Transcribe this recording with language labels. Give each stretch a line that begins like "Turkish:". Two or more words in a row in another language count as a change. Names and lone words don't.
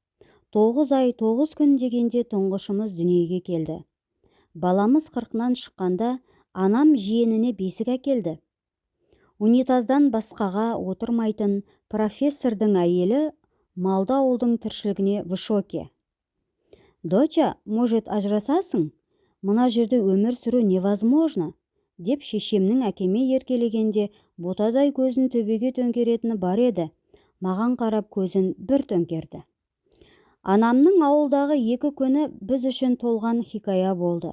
Kazakh: 9 ай 9 күн дегенде тұңғышымыз дүниеге келді. Баламыз 40-нан шыққанда анам жиеніне бесік әкелді. Унитаздан басқаға отырмайтын профессордың әйелі малды ауылдың тіршілігіне
Russian: в шоке. «Доча, может,
Kazakh: ажырасасың? Мына жерде өмір сүру невозможно», деп шешемнің әкеме еркелегенде ботадай көзін төбеге төңкеретіні бар еді. Маған қарап көзін бір төңкерді. Анамның ауылдағы 2 күні біз үшін толған хикая болды.